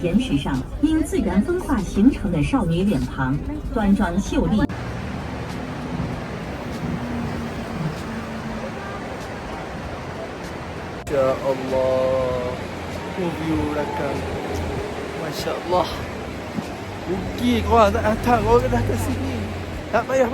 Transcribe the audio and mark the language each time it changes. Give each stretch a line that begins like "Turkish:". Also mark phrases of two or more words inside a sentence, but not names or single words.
Chinese: 岩石上，因自然风化形成的少女脸庞，端庄秀丽。
Arabic: ما شاء الله.
Malay: View belakang.
Arabic: ما شاء الله.
Malay: Rugi korang tak datang. Korang dah kat sini. Tak payah.